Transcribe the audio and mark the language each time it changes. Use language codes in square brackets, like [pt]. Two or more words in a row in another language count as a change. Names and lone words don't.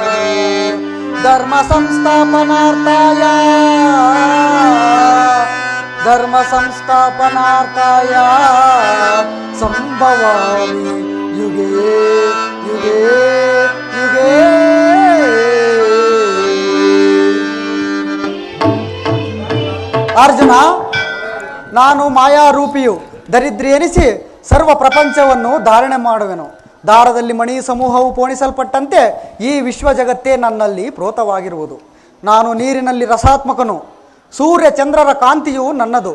[sa] ಧರ್ಮ ಸಂಸ್ಥಾಪನಾರ್ಥಾಯ ಧರ್ಮ ಸಂಸ್ಥಾಪನಾರ್ಥಾಯ ಸಂಭವಾಮಿ ಯುಗೇ ಯುಗೇ ಯುಗೇ. [kn] ಅರ್ಜುನ, ನಾನು ಮಾಯಾರೂಪಿಯು ದರಿದ್ರಿ ಎನಿಸಿ ಸರ್ವ ಪ್ರಪಂಚವನ್ನು ಧಾರಣೆ ಮಾಡುವೆನು. ದಾರದಲ್ಲಿ ಮಣಿ ಸಮೂಹವು ಪೋಣಿಸಲ್ಪಟ್ಟಂತೆ ಈ ವಿಶ್ವ ಜಗತ್ತೇ ನನ್ನಲ್ಲಿ ಪ್ರೋತವಾಗಿರುವುದು. ನಾನು ನೀರಿನಲ್ಲಿ ರಸಾತ್ಮಕನು, ಸೂರ್ಯ ಚಂದ್ರರ ಕಾಂತಿಯು ನನ್ನದು.